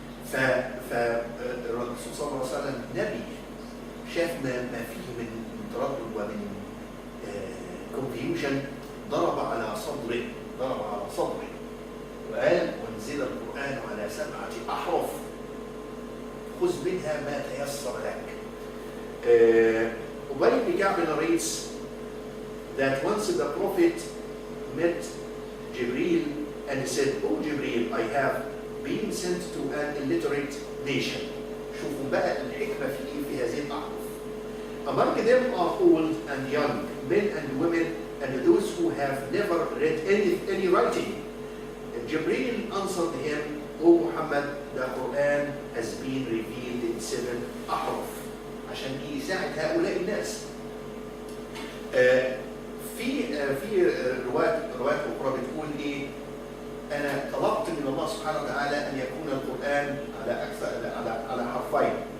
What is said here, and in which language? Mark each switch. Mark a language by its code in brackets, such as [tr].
[ar] فالرسول صلى الله عليه وسلم نبي شاف ما فيه من تردد ومن [en] confusion [ar] ضرب على صدره وقال وانزل القرآن على 7 أحرف خذ منها ما تيسر لك. أبي بن كعب [en] narrates that once the Prophet met Jibril and said, "Oh Jibril, I have been sent to an illiterate nation." [ar] شوفوا بقى الحكمة في هذه الأحرف. [en] Among them are old and young, men and women, and those who have never read any writing. Jibril answered him, "O Muhammad, the Quran has been revealed in 7 أحرف [ar] عشان يساعد هؤلاء الناس." في روايات أخرى بتقول إيه؟ أنا طلبت من الله سبحانه وتعالى أن يكون القرآن على حرفين.